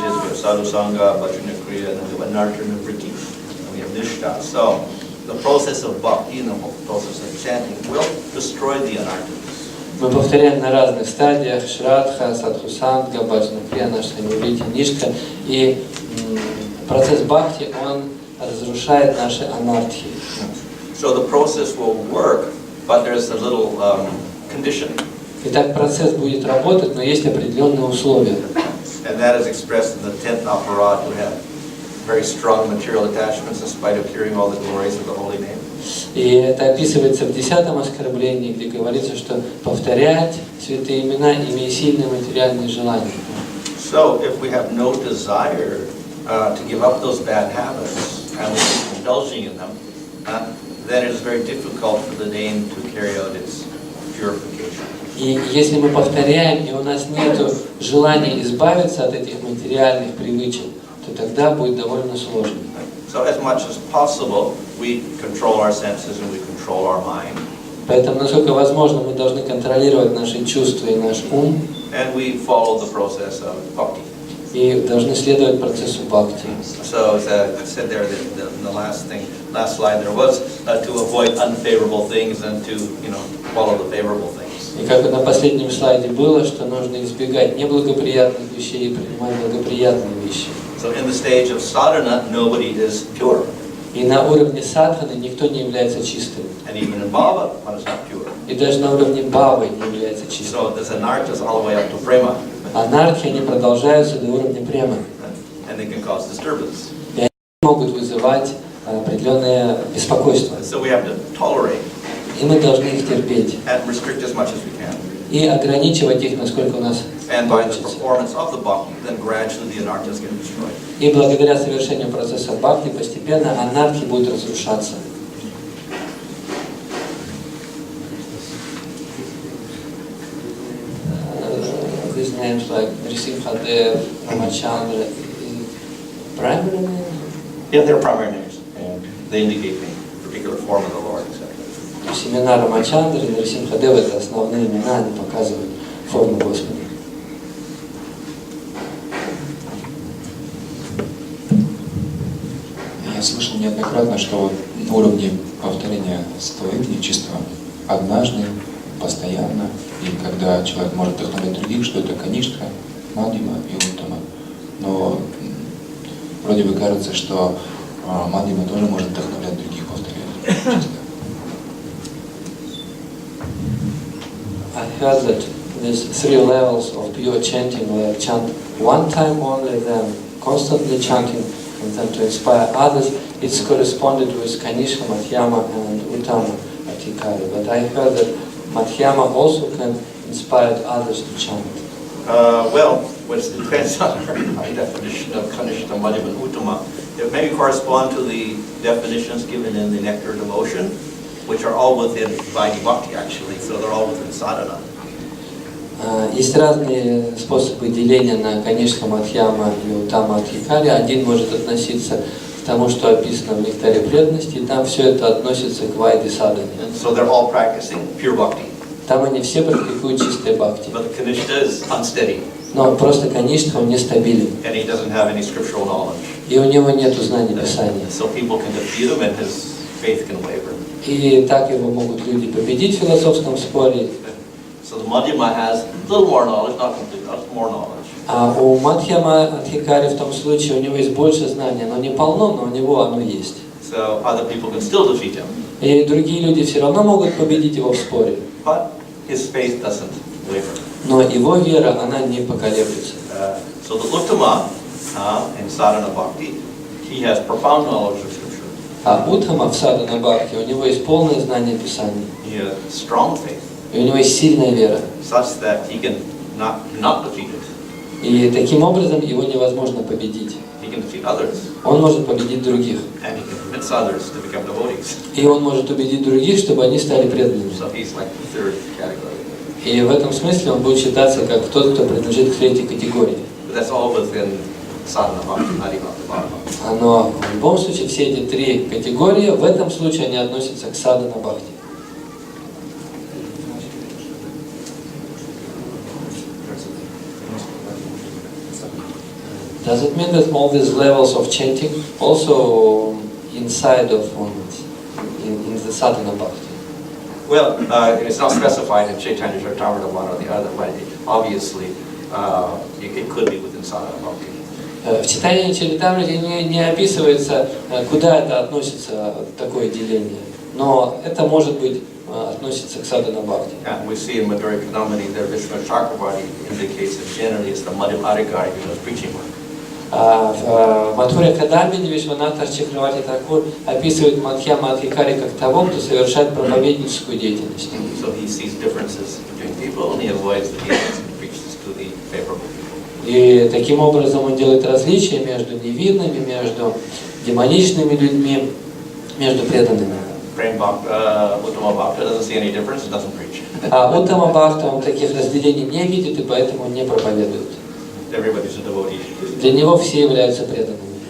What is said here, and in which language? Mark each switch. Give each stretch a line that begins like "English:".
English: We have sadhu sangha, bhajana kriya, and then we have anartha and vritti, and we have nishta. So the process of bhakti and the process of chanting will destroy the anarthas.
Russian: Мы повторяем на разных стадиях шрадха, садхусанга, баджана крия, наштамиврити, нишка. И процесс бхакти, он разрушает наши анархии.
English: So the process will work, but there's a little condition.
Russian: Итак, процесс будет работать, но есть определенные условия.
English: And that is expressed in the 10th aparad. We have very strong material attachments in spite of hearing all the glories of the holy name.
Russian: И это описывается в 10-м оскорблении, где говорится, что повторять святые имена, имея сильные материальные желания.
English: So if we have no desire to give up those bad habits and we keep indulging in them, then it is very difficult for the name to carry out its purification.
Russian: И если мы повторяем, и у нас нет желания избавиться от этих материальных привычек, то тогда будет довольно сложно.
English: So as much as possible, we control our senses and we control our mind.
Russian: Поэтому, насколько возможно, мы должны контролировать наши чувства и наш ум.
English: And we follow the process of bhakti.
Russian: И должны следовать процессу бхакти.
English: So as I said there, the last slide there was to avoid unfavorable things and to follow the favorable things.
Russian: И как на последнем слайде было, что нужно избегать неблагоприятных вещей и принимать благоприятные вещи.
English: So in the stage of sadhana, nobody is pure.
Russian: И на уровне садханы никто не является чистым.
English: And even in bhava, one is not pure.
Russian: И даже на уровне бхавы не является чистым.
English: So there's anarthas all the way up to prema.
Russian: Анархи, они продолжаются до уровня премы.
English: And they can cause disturbance.
Russian: И они могут вызывать определенное беспокойство.
English: So we have to tolerate
Russian: И мы должны их терпеть.
English: and restrict as much as we can.
Russian: И ограничивать их, насколько у нас
English: And by the
Russian: получится.
English: performance of the bhakti, then gradually the anarthas get destroyed.
Russian: И благодаря совершению процесса бхакти постепенно анархи будут разрушаться.
English: These names like Nrisimhadev, Ramachandra, primary names? Yeah, they're primary names, and they indicate the particular form of the Lord, etc.
Russian: Имена Рамачандры и Нрисимхадева — это основные имена, они показывают форму Господа. Я слышал неоднократно, что вот на уровне повторения Святого имени чисто однажды, постоянно, и когда человек может вдохновлять других, что это каништха, мадхима и уттама. Но вроде бы кажется, что мадхима тоже может вдохновлять других, повторять чисто.
English: I heard that there's 3 levels of pure chanting, where chant one time only, then constantly chanting, and then to inspire others. It's corresponded with Kanishka, Madhyama and Uttama Adhikari. But I heard that Madhyama also can inspire others to chant. Well, which depends on our definition of Kanishka, Madhyama, and Uttama. It may correspond to the definitions given in the Nectar devotion, which are all within Vaidhi Bhakti actually, so they're all within sadhana.
Russian: Есть разные способы деления на Канишка, Мадхьяма и Уттама Адхикари. Один может относиться к тому, что описано в Нектаре преданности, и там все это относится к Вайди Садхане.
English: So they're all practicing pure bhakti.
Russian: Там они все практикуют чистое бхакти.
English: But the Kanishka is unsteady.
Russian: Но просто Канишка, он нестабилен.
English: And he doesn't have any scriptural knowledge.
Russian: И у него нет знаний Писания.
English: So people can defeat him and his faith can waver.
Russian: И так его могут люди победить в философском споре.
English: So the Madhyama has a little more knowledge, not complete, not more knowledge.
Russian: А у Мадхьяма Адхикари в том случае у него есть больше знания, но не полно, но у него оно есть.
English: So other people can still defeat him.
Russian: И другие люди все равно могут победить его в споре.
English: But his faith doesn't waver.
Russian: Но его вера, она не поколеблется.
English: So the Uttama in sadhana bhakti, he has profound knowledge of scripture.
Russian: А Уттама в садхана бхакти, у него есть полное знание Писания.
English: He has strong faith,
Russian: И у него есть сильная вера.
English: such that he can not defeat it.
Russian: И таким образом его невозможно победить.
English: He can defeat others,
Russian: Он может победить других.
English: and he can convince others to become devotees.
Russian: И он может убедить других, чтобы они стали преданными.
English: So he's like the third category.
Russian: И в этом смысле он будет считаться как тот, кто принадлежит к третьей категории.
English: But that's all within sadhana bhakti, not even the bhakti.
Russian: Но в любом случае все эти 3 категории, в этом случае они относятся к садхана бхакти.
English: Does it mean that all these levels of chanting also inside of one, in the sadhana bhakti? Well, it's not specified in Chaitanya Charitamrita one or the other, but obviously it could be within sadhana bhakti.
Russian: В читании Чаритамрити не описывается, куда это относится, такое деление. Но это может быть относится к садхана бхакти.
English: And we see in Madhurya Kadambini that Vishnu Chakravarti indicates that generally it's the Madhyam Adhikari who does preaching work.
Russian: В Мадхурья Кадамбини Вишванатха Чакраварти Такур описывает Мадхьяма Адхикари как того, кто совершает проповедническую деятельность.
English: So he sees differences between people and he avoids the dealings and preaches to the favorable people.
Russian: И таким образом он делает различия между невинными, между демоничными людьми, между преданными.
English: Uttama Bhakta doesn't see any difference and doesn't preach.
Russian: А Уттама Бхакта, он таких разделений не видит и поэтому не проповедует.
English: Everybody's a devotee.
Russian: Для него все являются преданными.